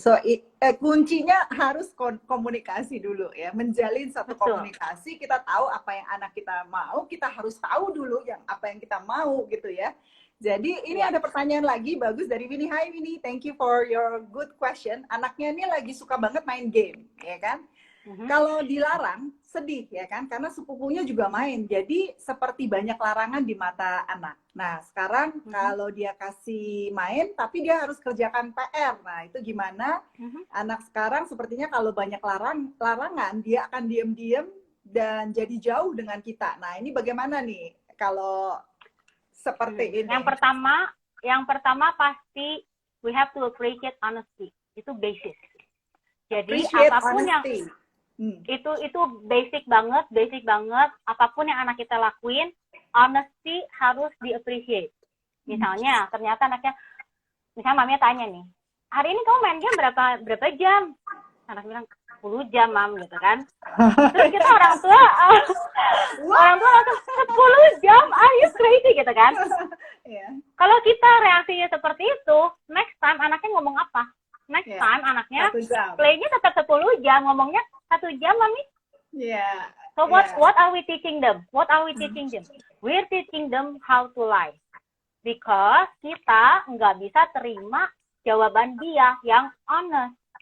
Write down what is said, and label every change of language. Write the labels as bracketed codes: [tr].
[id] So kuncinya harus komunikasi dulu ya, menjalin satu komunikasi. Kita tahu apa yang anak kita mau, kita harus tahu dulu apa yang kita mau gitu ya. Jadi ini ada pertanyaan lagi bagus dari Winnie. [en] Hai Winnie, thank you for your good question. [id] Anaknya ini lagi suka banget main game, ya kan? Kalau dilarang sedih ya kan, karena sepupunya juga main. Jadi seperti banyak larangan di mata anak. Nah sekarang kalau dia kasih main, tapi dia harus kerjakan PR. Nah itu gimana? Anak sekarang sepertinya kalau banyak larangan, dia akan diem-diem dan jadi jauh dengan kita. Nah ini bagaimana nih kalau seperti ini? Yang pertama pasti [en] we have to appreciate honesty. [id] Itu basic. Jadi apapun honesty. Itu basic banget. Apapun yang anak kita lakuin, honesty harus di-appreciate. Misalnya, ternyata anaknya, misalnya maminya tanya nih, hari ini kamu main game berapa jam? Anak bilang 10 jam, Mam, gitu kan. Terus kita orang tua langsung 10 jam, [en] are you crazy [id] gitu kan. Kalau kita reaksinya seperti itu, next time anaknya ngomong apa? Next time anaknya play-nya tetap 10 jam, ngomongnya 1 jam, Mami. [en] So what are we teaching them? We're teaching them how to lie. [id] Because kita nggak bisa terima jawaban dia yang honest.